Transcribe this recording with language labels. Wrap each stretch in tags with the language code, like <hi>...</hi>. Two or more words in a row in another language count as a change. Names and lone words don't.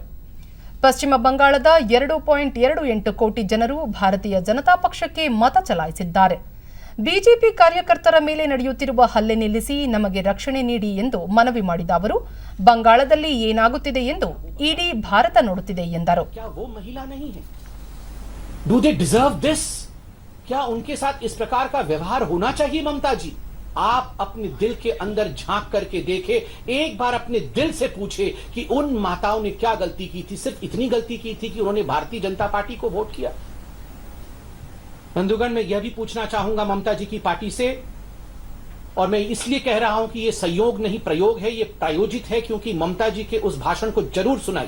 <kn>ಪಶ್ಚಿಮ ಬಂಗಾಳದ 2.28 ಕೋಟಿ ಜನರು ಭಾರತೀಯ ಜನತಾ ಪಕ್ಷಕ್ಕೆ ಮತ ಚಲಾಯಿಸಿದ್ದಾರೆ. ಬಿಜೆಪಿ ಕಾರ್ಯಕರ್ತರ ಮೇಲೆ ನಡೆಯುತ್ತಿರುವ ಹಲ್ಲೆ ನಿಲ್ಲಿಸಿ ನಮಗೆ ರಕ್ಷಣೆ ನೀಡಿ ಎಂದು ಮನವಿ ಮಾಡಿದ ಅವರು ಬಂಗಾಳದಲ್ಲಿ ಏನಾಗುತ್ತಿದೆ ಎಂದು ಇಡೀ ಭಾರತ ನೋಡುತ್ತಿದೆ ಎಂದರು.</kn> <hi>क्या उनके साथ इस प्रकार का व्यवहार होना चाहिए? ममता जी, आप अपने दिल के अंदर झांक करके देखे, एक बार अपने दिल से पूछे कि उन माताओं ने क्या गलती की थी? सिर्फ इतनी गलती की थी कि उन्होंने भारतीय जनता पार्टी को वोट किया। बंधुगण, मैं यह भी पूछना चाहूंगा ममता जी की पार्टी से, और मैं इसलिए कह रहा हूं कि यह संयोग नहीं प्रयोग है, यह प्रायोजित है, क्योंकि ममता जी के उस भाषण को जरूर सुनाई।</hi>